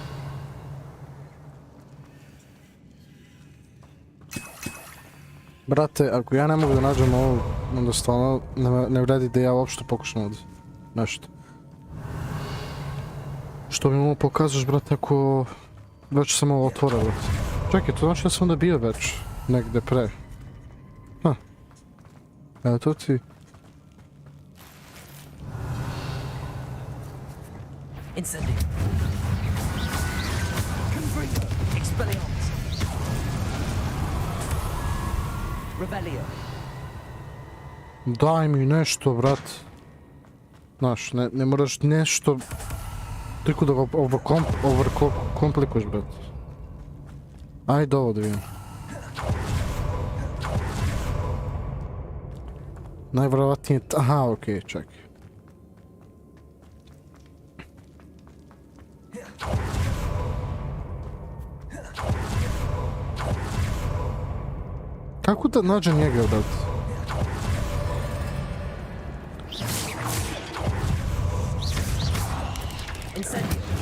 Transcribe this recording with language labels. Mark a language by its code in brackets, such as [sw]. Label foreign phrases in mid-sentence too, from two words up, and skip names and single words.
[sr] Brate, ako ja ne mogu da nađem ovo, onda stvarno ne vredi da ja uopšte pokušam ovdje nešto. Što mi mu pokazuješ, brate, ako već sam ovo otvorio, brate. Čekaj, to znači da sam onda bio već negde pre. Ha. Evo to ti... Incendio. Confringo. Expelliarmus. Revelio. Daj mi nešto, brat. Znaš, ne moraš nešto... Toliko da overkomplikuješ, brat. Ajde ovo da vidim. Najvjerovatnije... Aha, okej, čekaj. Kako da nađem njega, brat? Incendio.